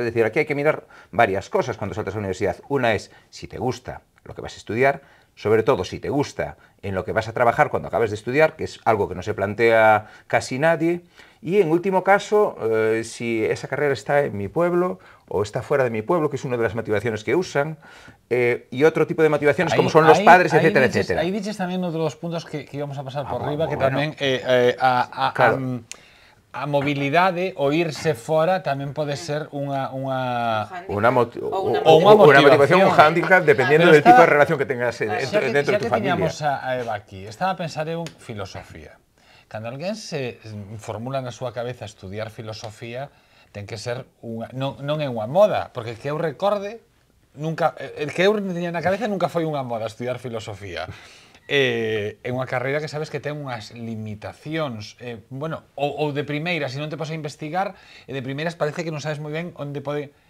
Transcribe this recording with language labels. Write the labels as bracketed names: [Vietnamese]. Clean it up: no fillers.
[Spanish] Es decir, aquí hay que mirar varias cosas cuando saltas a la universidad. Una es si te gusta lo que vas a estudiar, sobre todo si te gusta en lo que vas a trabajar cuando acabes de estudiar, que es algo que no se plantea casi nadie, y en último caso, si esa carrera está en mi pueblo o está fuera de mi pueblo, que es una de las motivaciones que usan, y otro tipo de motivaciones como son los padres, etcétera, etcétera. Ahí dices también uno de los puntos que íbamos a pasar por arriba, que bueno. Claro. [Galician] a mobilidade, o irse fora, tamén pode ser unha [Spanish] Una [Galician] motivación, [Spanish] un hándicap, dependiendo Pero del tipo de estaba- relación que tengas dentro de tu familia. [Galician] Tiñamos a Eva aquí, estaba a pensar en filosofía. Cando alguén se formula na súa cabeza estudiar filosofía, ten que ser non é unha moda, porque que eu recorde, el que eu tiña na cabeza nunca foi unha moda estudiar filosofía. É unha carreira que sabes que ten unhas limitacións, ou de primeiras, se non te podes investigar, de primeiras parece que non sabes moi ben onde pode...